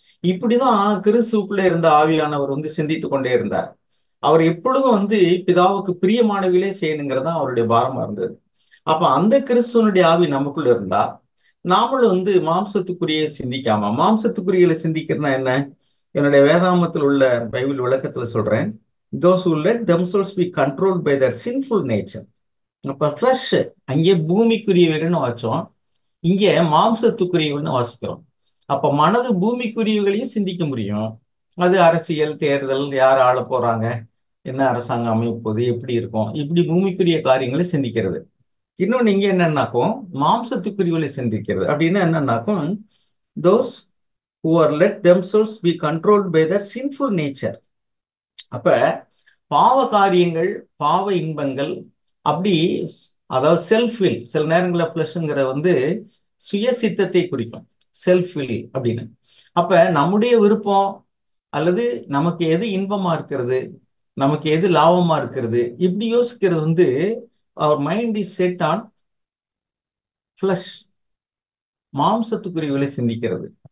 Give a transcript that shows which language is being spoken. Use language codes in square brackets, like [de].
[ta] இப்படிதான் கிறிஸ்துவுக்குள்ள இருந்த ஆவியானவர் வந்து சிந்தித்து கொண்டே இருந்தார். அவர் எப்பொழுதும் வந்து பிதாவுக்கு பிரியமானவிலே செய்யணுங்கிறது தான் அவருடைய பாரமா இருந்தது. அப்ப அந்த கிறிஸ்துவனுடைய ஆவி நமக்குள்ள இருந்தா நாமளும் வந்து மாம்சத்துக்குரிய சிந்திக்காம, மாம்சத்துக்குரியல சிந்திக்கிறதுனா என்ன, என்னுடைய வேதாமத்தில் உள்ள பைபிள் விளக்கத்துல சொல்றேன். [en] those who let themselves be controlled by their sinful nature. [ta] அப்ப ஃபிளஷ் அங்கே பூமிக்குரியவைகள்னு வாச்சோம், இங்கே மாம்சத்துக்குரியவள்னு வாசிக்கிறோம். அப்ப மனது பூமிக்குரியவைகளையும் சிந்திக்க முடியும். அது அரசியல், தேர்தல், யார் ஆள போறாங்க, என்ன அரசாங்கம் அமைப்போது, எப்படி இருக்கும், இப்படி பூமிக்குரிய காரியங்களை சிந்திக்கிறது. இன்னொன்னு இங்க என்னன்னாக்கும் மாம்சத்துக்குரியவர்களை சிந்திக்கிறது. அப்படின்னா என்னன்னாக்கும் [en] those who are let themselves be controlled by their sinful nature. [ta] அப்ப பாவ காரியங்கள், பாவ இன்பங்கள், அப்படி, அதாவது செல்ஃப் வில், சில நேரங்களில் பிளஸ்ங்கிறத வந்து சுய சித்தத்தை குறிக்கும், செல்ஃப் வில் அப்படின்னு. அப்ப நம்முடைய விருப்பம் அல்லது நமக்கு எது இன்பமா இருக்கிறது, நமக்கு எது லாபமா இருக்கிறது, இப்படி யோசிக்கிறது வந்து [en] அவர் mind is set on flesh, [ta] மாம்சத்துக்குரியவர்களை சிந்திக்கிறது.